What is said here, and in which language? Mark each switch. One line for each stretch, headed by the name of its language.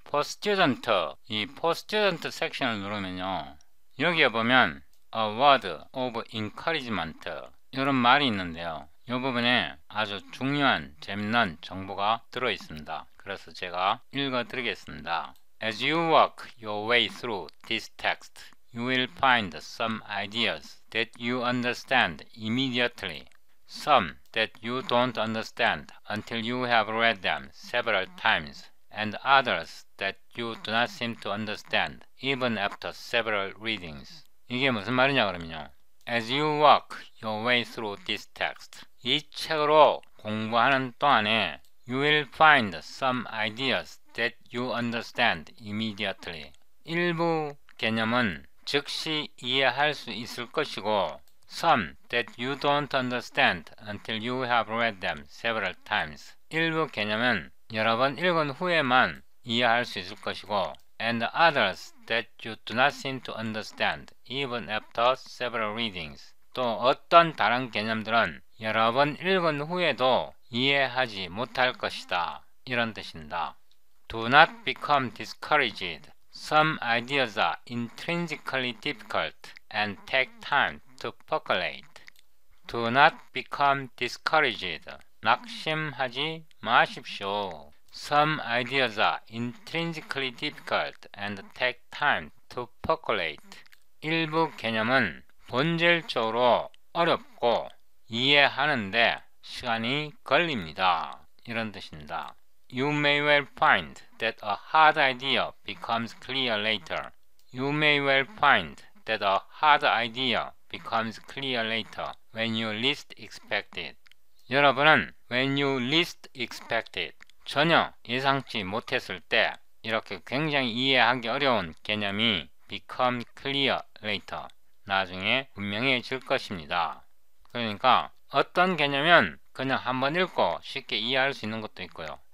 Korean: For Student, 이 For Student 섹션을 누르면요, 여기에 보면
English: A word of encouragement,
Korean: 이런 말이 있는데요. 이 부분에 아주 중요한 재밌는 정보가 들어있습니다. 그래서 제가 읽어드리겠습니다.
English: As you work your way through this text, you will find some ideas that you understand immediately, some that you don't understand until you have read them several times, and others that you do not seem to understand even after several readings.
Korean: 이게 무슨 말이냐 그러면요,
English: As you work your way through this text,
Korean: 이 책으로 공부하는 동안에
English: You will find some ideas that you understand immediately.
Korean: 일부 개념은 즉시 이해할 수 있을 것이고
English: Some that you don't understand until you have read them several times.
Korean: 일부 개념은 여러 번 읽은 후에만 이해할 수 있을 것이고
English: And others that you do not seem to understand even after several readings.
Korean: 또 어떤 다른 개념들은 여러 번 읽은 후에도 이해하지 못할 것이다, 이런 뜻입니다.
English: Do not become discouraged. Some ideas are intrinsically difficult and take time to percolate. Do not become discouraged.
Korean: 낙심하지 마십시오.
English: Some ideas are intrinsically difficult and take time to percolate.
Korean: 일부 개념은 본질적으로 어렵고 이해하는데 시간이 걸립니다, 이런 뜻입니다.
English: You may well find that a hard idea becomes clear later. You may well find that a hard idea becomes clear later when you least expect it.
Korean: 여러분은
English: when you least expect it,
Korean: 전혀 예상치 못했을 때 이렇게 굉장히 이해하기 어려운 개념이
English: become clear later,
Korean: 나중에 분명해질 것입니다. 그러니까 어떤 개념은 그냥 한번 읽고 쉽게 이해할 수 있는 것도 있고요.